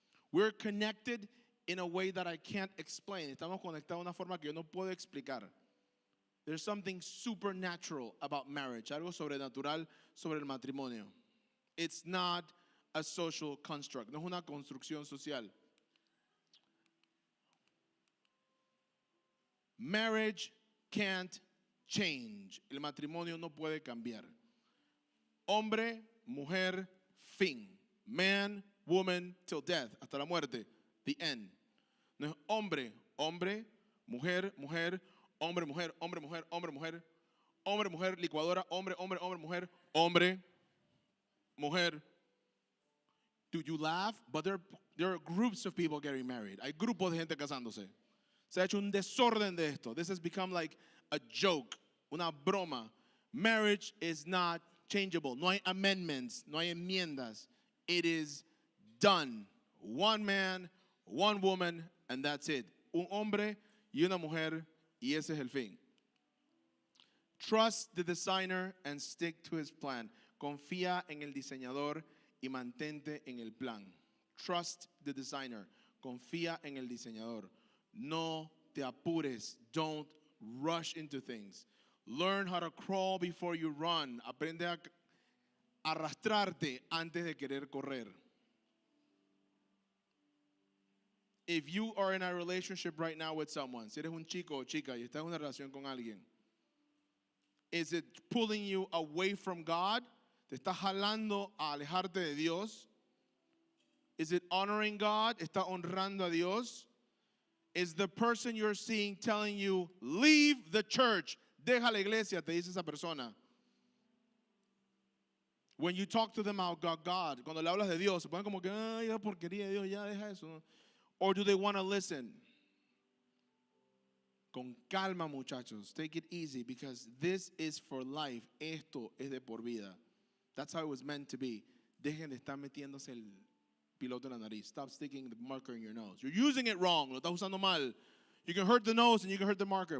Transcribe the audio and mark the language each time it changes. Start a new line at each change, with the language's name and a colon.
English: We're connected in a way that I can't explain.
Spanish: Estamos conectados de una forma que yo no puedo explicar.
English: There's something supernatural about marriage.
Spanish: Algo sobrenatural sobre el matrimonio.
English: It's not a social construct.
Spanish: No es una construcción social.
English: Marriage can't change.
Spanish: El matrimonio no puede cambiar. Hombre, mujer, fin.
English: Man, woman, till death,
Spanish: hasta la muerte,
English: the end.
Spanish: No es hombre, hombre, mujer, mujer, hombre, mujer, hombre, mujer, hombre, mujer, hombre, mujer, licuadora, hombre, hombre, hombre, mujer, hombre, mujer.
English: Do you laugh? But there are groups of people getting married.
Spanish: Hay grupos de gente casándose. Se ha hecho un desorden de esto.
English: This has become like a joke,
Spanish: una broma.
English: Marriage is not changeable.
Spanish: No hay amendments, no hay enmiendas.
English: It is done. One man, one woman, and that's it.
Spanish: Un hombre y una mujer, y ese es el fin.
English: Trust the designer and stick to his plan.
Spanish: Confía en el diseñador y mantente en el plan.
English: Trust the designer.
Spanish: Confía en el diseñador. No te apures.
English: Don't rush into things. Learn how to crawl before you run.
Spanish: Aprende a arrastrarte antes de querer correr.
English: If you are in a relationship right now with someone,
Spanish: si eres un chico o chica y estás en una relación con alguien,
English: is it pulling you away from God?
Spanish: ¿Te está jalando a alejarte de Dios?
English: Is it honoring God?
Spanish: ¿Está honrando a Dios?
English: Is the person you're seeing telling you, leave the church?
Spanish: Deja la iglesia, te dice esa persona.
English: When you talk to them about God,
Spanish: cuando le hablas de Dios, se ponen como que, ay, esa porquería de Dios, ya deja eso.
English: Or do they want to listen?
Spanish: Con calma, muchachos.
English: Take it easy because this is for life.
Spanish: Esto es de por vida.
English: That's how it was meant to be.
Spanish: Dejen de estar metiéndose el piloto en la nariz.
English: Stop sticking the marker in your nose. You're using it wrong.
Spanish: Lo estás usando mal.
English: You can hurt the nose and you can hurt the marker.